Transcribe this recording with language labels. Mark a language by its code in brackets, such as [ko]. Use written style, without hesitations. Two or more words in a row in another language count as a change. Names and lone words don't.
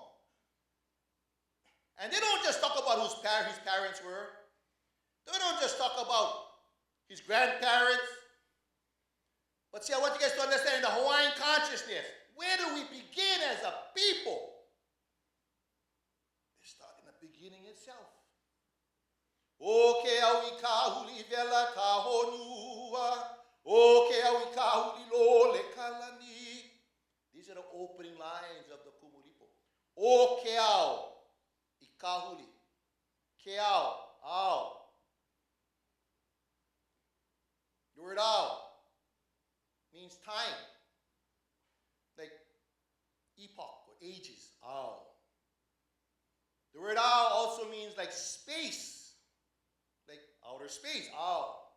[en] And they don't just talk about whose his parents were. They don't just talk about his grandparents. But see, I want you guys to understand in the Hawaiian consciousness, where do we begin as a people? They start in the beginning itself. [haw] O ke au I kahuli vela kahonua. O ke au I kahuli lo le kalani. [en] These are the opening lines of the Kumulipo. [haw] O ke au I kahuli. Ke au, au. [en] The word au means time, like epoch or ages, ao. The word ao also means like space, like outer space, ao.